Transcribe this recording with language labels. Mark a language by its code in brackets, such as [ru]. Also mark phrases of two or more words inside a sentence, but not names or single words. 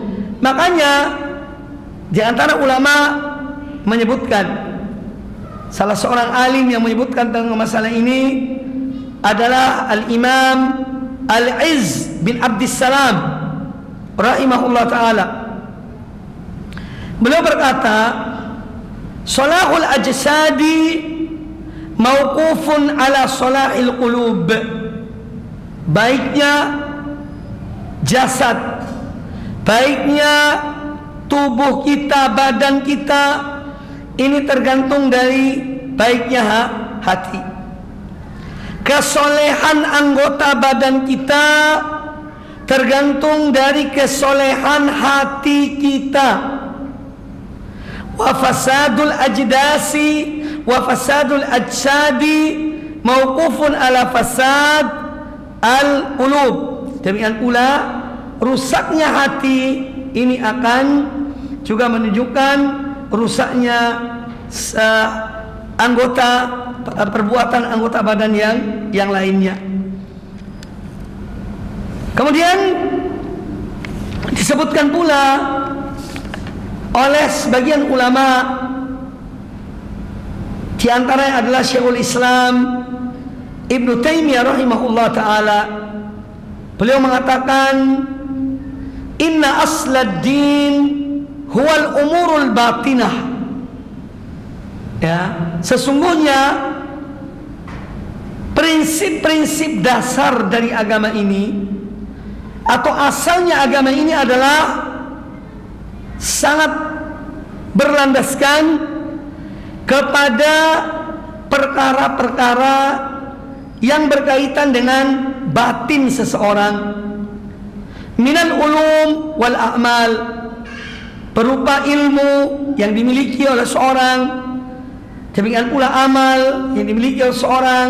[id] Makanya di antara ulama menyebutkan, salah seorang alim yang menyebutkan tentang masalah ini adalah Al-Imam Al-Izz bin Abdissalam [ar] رحمه الله تعالى. [id] Beliau berkata, [ar] صلاح الأجساد موقوف على صلاح القلوب. [id] Baiknya jasad, baiknya tubuh kita, badan kita, ini tergantung dari baiknya hati. Kesolehan anggota badan kita tergantung dari kesolehan hati kita. [ar] وفساد الأجداس وفساد الأجساد موقوف على فساد القلوب. [id] Demikian pula rusaknya hati ini akan juga menunjukkan rusaknya perbuatan anggota badan yang lainnya. Kemudian disebutkan pula oleh sebagian ulama, di antaranya adalah Syekhul Islam Ibnu Taimiyah [ar] رحمه الله تعالى. [id] Beliau mengatakan, [ar] إن أصل الدين هو الأمور الباطنة. [id] Ya, sesungguhnya prinsip-prinsip dasar dari agama ini atau asalnya agama ini adalah sangat berlandaskan kepada perkara-perkara yang berkaitan dengan batin seseorang, [ar] من العلوم والأعمال, [id] berupa ilmu yang dimiliki oleh seorang, demikian pula amal yang dimiliki oleh seorang.